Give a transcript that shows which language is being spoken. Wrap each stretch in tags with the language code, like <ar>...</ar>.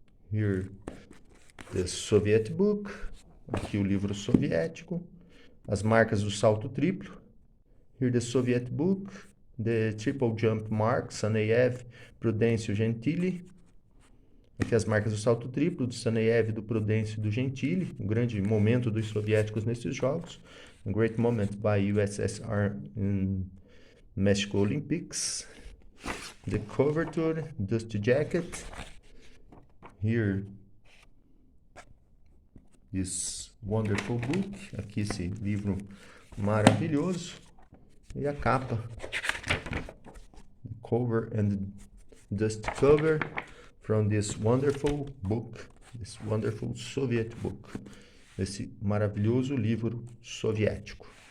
<en>Here, the Soviet book,</en> <pt>aqui o livro soviético, as marcas do salto triplo.</pt> <en>Here, the Soviet book, the triple jump marks, Saneyev, Prudêncio, Gentili.</en> <pt>Aqui as marcas do salto triplo, do Saneyev, do Prudêncio e do Gentili, um grande momento dos soviéticos nesses jogos.</pt> <en>A great moment by USSR in Mexico Olympics. The coverture, dust jacket. Here, this wonderful book.</en> <pt>Aqui esse livro maravilhoso. E a capa.</pt> <en>The cover and dust cover from this wonderful book, this wonderful Soviet book,</en> <pt>esse maravilhoso livro soviético.</pt>